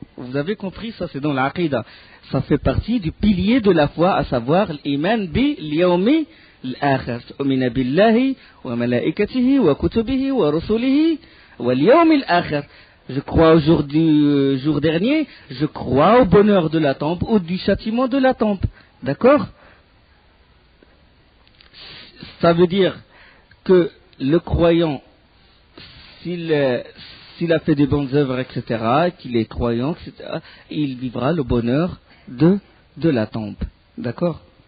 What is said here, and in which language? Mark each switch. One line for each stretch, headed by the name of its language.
French: Vous avez compris, ça c'est dans l'Aqida. Ça fait partie du pilier de la foi, à savoir
Arabic: l'iman bi l'yawmi الآخر تؤمن بالله وملائكته وكتبه ورسله واليوم الآخر.
French: Je crois au jour dernier, je crois au bonheur de la tombe ou du châtiment de la tombe. D'accord? Ça veut dire que le croyant, s'il a fait des bonnes œuvres, etc., qu'il est croyant, etc., il vivra le bonheur de la tombe. D'accord?